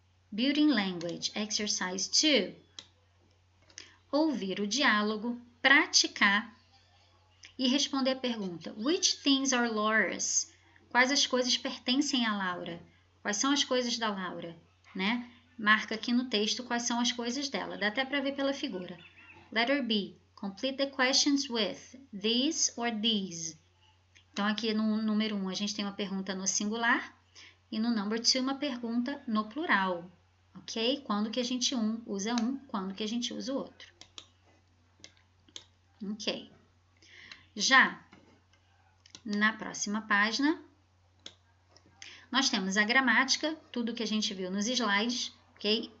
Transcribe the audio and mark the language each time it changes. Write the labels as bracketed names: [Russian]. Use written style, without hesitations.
[English] Building Language, Exercise 2. [Portuguese] Ouvir o diálogo, praticar e responder a pergunta: [English] Which things are Laura's? [Portuguese] Quais as coisas pertencem a Laura? Quais são as coisas da Laura? Né? Marca aqui no texto quais são as coisas dela. Dá até para ver pela figura. [English] Letter B. Complete the questions with these or these. [Portuguese] Então, aqui no número 1, a gente tem uma pergunta no singular e no number 2, uma pergunta no plural. Ok? Quando que a gente usa um, quando que a gente usa o outro. Ok. Já na próxima página, nós temos a gramática, tudo que a gente viu nos slides, ok?